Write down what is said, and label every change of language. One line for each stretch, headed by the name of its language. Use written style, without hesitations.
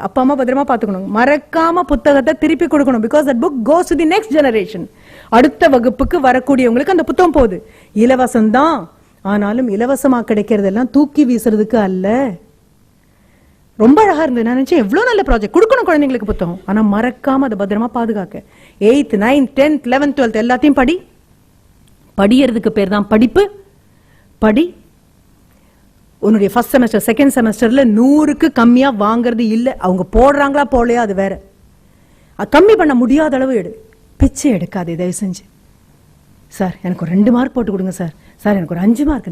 Tamil: அப்பா அம்மா பத்திரமா பாத்துக்கணும், மறக்காம புத்தகத்தை திருப்பி கொடுக்கணும்.
English: Because that book goes to the next generation.
Tamil: அடுத்த வகுப்புக்கு வரக்கூடியவங்களுக்கு அந்த புத்தகம் போகுது. இலவசம் தான், ஆனாலும் இலவசமா கிடைக்கிறதெல்லாம் தூக்கி வீசுறதுக்கு அல்ல. ரொம்ப அழகா இருந்தது. நான் நினைச்சேன் எவ்வளவு நல்ல ப்ராஜெக்ட், கொடுக்கணும் குழந்தைங்களுக்கு புத்தகம், ஆனா மறக்காம அதை பத்திரமா பாதுகாக்க. 8th 9th 10th 11th 12th எல்லாத்தையும் படி. படியறதுக்கு பேர் தான் படிப்பு. படி. உன்னுடைய ஃபர்ஸ்ட் செமஸ்டர் செகண்ட் செமஸ்டர்ல 100க்கு கம்மியா வாங்குறது இல்ல. அவங்க போடுறாங்களா போடலையா அது வேற. கம்மி பண்ண முடியாத அளவு எடு. பிச்சை எடுக்காது தயவு செஞ்சு. சார் எனக்கு ஒரு 2 மார்க் போட்டு கொடுங்க சார். சார் எனக்கு ஒரு 5 மார்க்.